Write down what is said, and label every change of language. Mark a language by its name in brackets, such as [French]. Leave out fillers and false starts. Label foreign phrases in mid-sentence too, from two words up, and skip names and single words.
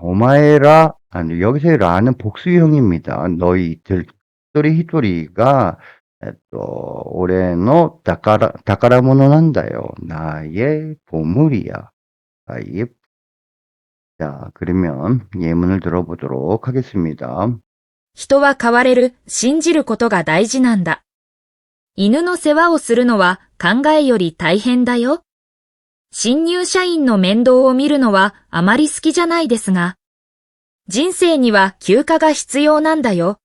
[Korean] 오마에라, 여기서의 라는 복수형입니다. 너희들, 히토리가 올해의 [Japanese] 宝物 なんだよ. [Korean] 나의 보물이야. 나의 자, 그러면 예문을 들어보도록 하겠습니다. [Japanese] 人は変われる、信じることが大事なんだ。犬の世話をするのは考えより大変だよ。新入社員の面倒を見るのはあまり好きじゃないですが、人生には休暇が必要なんだよ。